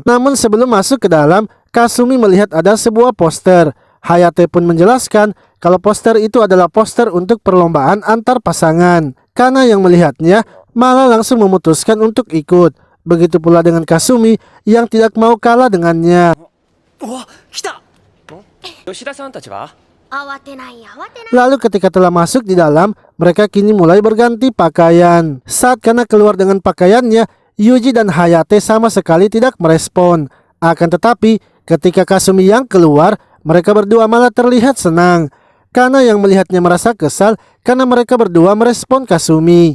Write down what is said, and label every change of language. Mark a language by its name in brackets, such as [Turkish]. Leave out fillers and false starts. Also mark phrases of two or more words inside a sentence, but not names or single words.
[Indonesian] Namun sebelum masuk ke dalam, Kasumi melihat ada sebuah poster. Hayate pun menjelaskan kalau poster itu adalah poster untuk perlombaan antar pasangan. Kana yang melihatnya malah langsung memutuskan untuk ikut. Begitu pula dengan Kasumi yang tidak mau kalah dengannya. [Japanese] お、来た。吉田さんたちは？慌てない慌てない。 [Indonesian] Lalu ketika telah masuk di dalam, mereka kini mulai berganti pakaian. Saat Kana keluar dengan pakaiannya, Yuji dan Hayate sama sekali tidak merespon. Akan tetapi, ketika Kasumi yang keluar, mereka berdua malah terlihat senang. Kana yang melihatnya merasa kesal karena mereka berdua merespon Kasumi.